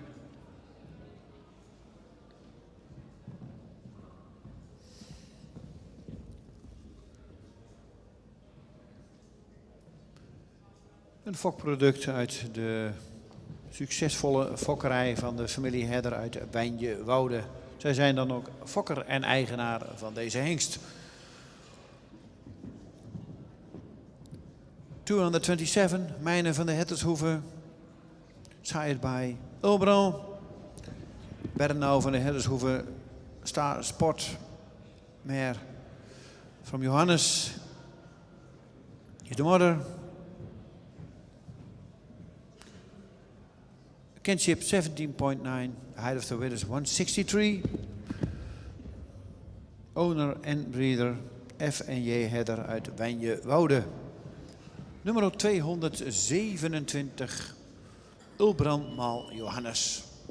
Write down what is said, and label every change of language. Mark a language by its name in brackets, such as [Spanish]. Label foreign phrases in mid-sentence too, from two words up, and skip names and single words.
[Dutch] Een fokproduct uit de succesvolle fokkerij van de familie Herder uit Wijnje-Woude. Zij zijn dan ook fokker en eigenaar van deze hengst. 227, Mijnen van de Herdershoeve, [English] sired by [Dutch] Ulbran. Bernau van de Herdershoeve, [English] Star Sport, mare from Johannes. Is the mother. Kinship 17.9, height of the width is 163. [Dutch] Owner en breeder F&J Herder uit Wijnje-Woude. Nummer 227, Ulbrand maal Johannes.